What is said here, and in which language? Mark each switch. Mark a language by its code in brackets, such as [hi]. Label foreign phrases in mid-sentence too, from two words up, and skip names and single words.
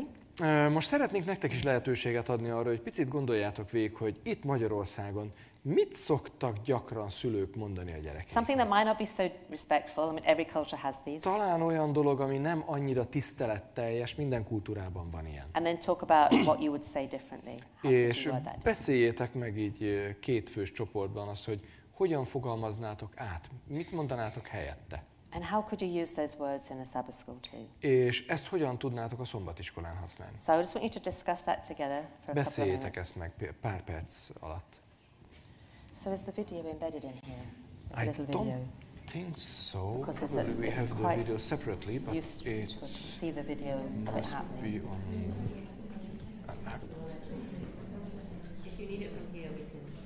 [hu] Most szeretnék nektek is lehetőséget adni arra, hogy picit gondoljátok végig, hogy itt Magyarországon mit szoktak gyakran szülők mondani a gyerekeknek. [en] Something that might not be so respectful. I mean, every culture has these. [hu] Talán olyan dolog, ami nem annyira tiszteletteljes, minden kultúrában van ilyen. [en] And then talk about what you would say differently. How could [hu] És [en] you word that? [hu] beszéljétek meg így kétfős csoportban azt, hogy hogyan fogalmaznátok át, mit mondanátok helyette. [en] And how could you use those words in a Sabbath school too? [hu] És ezt hogyan tudnátok a szombatiskolán használni. [en] So I just want you to discuss that together for a couple of [hu] Beszéljétek [en] minutes. [hu] ezt meg pár perc alatt. [en] So is the video embedded in here? It's a I little don't video. think so. Because it's Probably we it's have the quite video separately, but useful it to see the video of it must happening. be on. If you need it from here, we can.